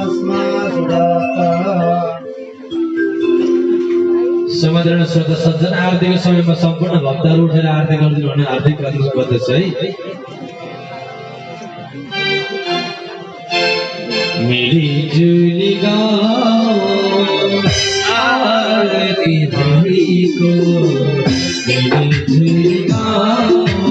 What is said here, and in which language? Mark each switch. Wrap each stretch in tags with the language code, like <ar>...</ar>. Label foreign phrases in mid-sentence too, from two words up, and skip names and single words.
<ne>समाधान श्रोता सज्जन आरतीको समयमा सम्पूर्ण भक्तहरू उठेर आरती गरिदिनु भने हार्दिक अनुरोध गर्दछु है।</ne> <hi>मिली जुली गाउँ आरती हरि को मिली जुली गाओ,</hi>